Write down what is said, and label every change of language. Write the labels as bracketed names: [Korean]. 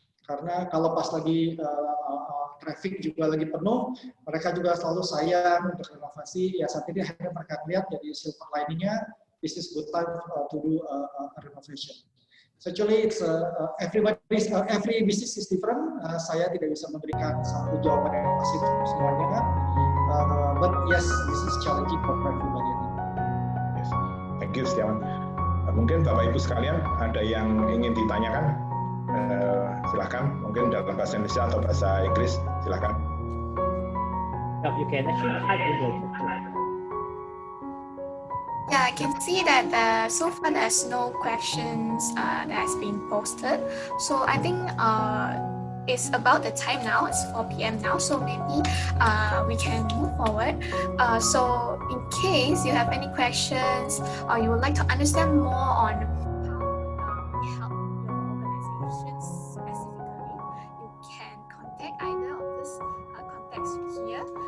[Indonesian] Karena kalau pas lagi traffic juga lagi penuh, mereka juga selalu sayang untuk renovasi. Ya saat ini akhirnya mereka lihat jadi silver lining-nya, this is good time to do a renovation. [English] So actually, it's every business is different. [Indonesian] Saya tidak bisa memberikan satu jawaban yang pasti untuk semuanya. [English] But yes, this is challenging for everybody. Yes. Thank you, Setiawan. [Indonesian] Mungkin Bapak Ibu sekalian ada yang ingin ditanyakan? Silahkan. Mungkin dalam bahasa Indonesia atau bahasa Inggris. Silahkan. [English] You can actually type in the chat. Yeah, I can see that so far there's no questions that has been posted. So I think it's about the time now. It's 4 p.m. now, so maybe we can move forward. So in case you have any questions or you would like to understand more on how we help your organization specifically, you can contact either of this contacts here.